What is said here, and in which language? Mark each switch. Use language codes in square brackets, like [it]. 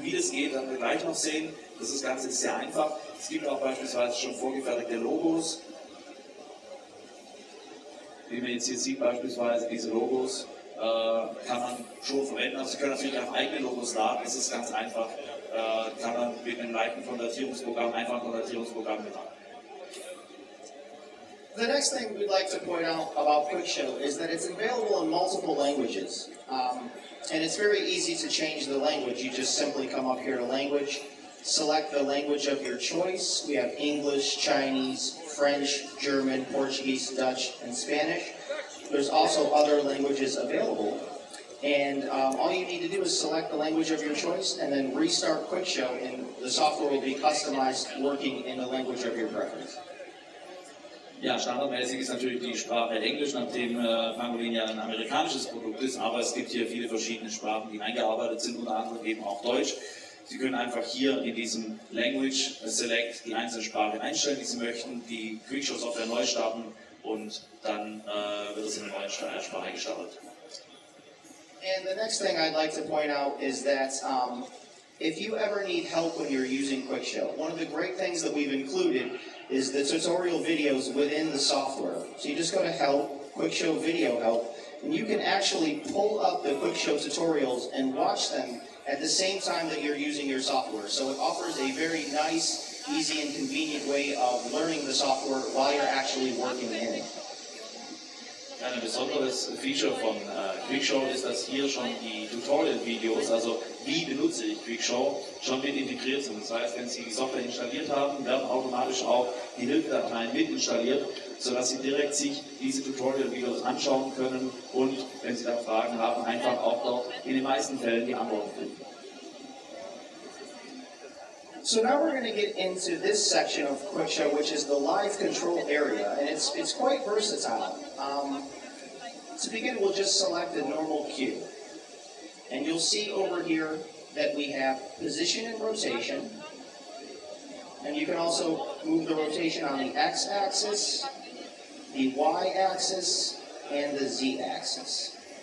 [de] Wie das geht, werden wir gleich noch sehen. Das Ganze ist sehr einfach. Es gibt auch beispielsweise schon vorgefertigte Logos. Wie man jetzt hier sieht, beispielsweise diese Logos kann man schon verwenden. Also Sie können natürlich auch eigene Logos laden, das ist ganz einfach. Kann man mit einem leichten Konvertierungsprogramm, einfachen Konvertierungsprogramm machen. [en] The next thing we'd like to point out about QuickShow is that it's available in multiple languages. And it's very easy to change the language. You just simply come up here to language, select the language of your choice. We have English, Chinese, French, German, Portuguese, Dutch, and Spanish. There's also other languages available. And all you need to do is select the language of your choice and then restart QuickShow, and the software will be customized working in the language of your preference. [de] Ja, standardmäßig ist natürlich die Sprache Englisch, nachdem Pangolin ja ein amerikanisches Produkt ist, aber es gibt hier viele verschiedene Sprachen, die eingearbeitet sind, unter anderem eben auch Deutsch. Sie können einfach hier in diesem Language Select die einzelne Sprache einstellen, die Sie möchten, die QuickShow-Software neu starten und dann wird es in der neuen Sprache gestartet. [en] And the next thing I'd like to point out is that if you ever need help when you're using QuickShow, one of the great things that we've included is the tutorial videos within the software. So you just go to Help, QuickShow Video Help, and you can actually pull up the QuickShow tutorials and watch them at the same time that you're using your software. So it offers a very nice, easy, and convenient way of learning the software while you're actually working in it. [de] Ein besonderes Feature von QuickShow ist, dass hier schon die Tutorial-Videos, also wie benutze ich QuickShow, schon mit integriert sind. Das heißt, wenn Sie die Software installiert haben, werden automatisch auch die Hilfedateien mit installiert, sodass Sie direkt sich diese Tutorial-Videos anschauen können und, wenn Sie da Fragen haben, einfach auch dort in den meisten Fällen die Antworten finden. [en] So now we're going to get into this section of QuickShow, which is the live control area, and it's quite versatile. To begin, we'll just select a normal cue, and you'll see over here that we have position and rotation, and you can also move the rotation on the x-axis, the y-axis, and the z-axis.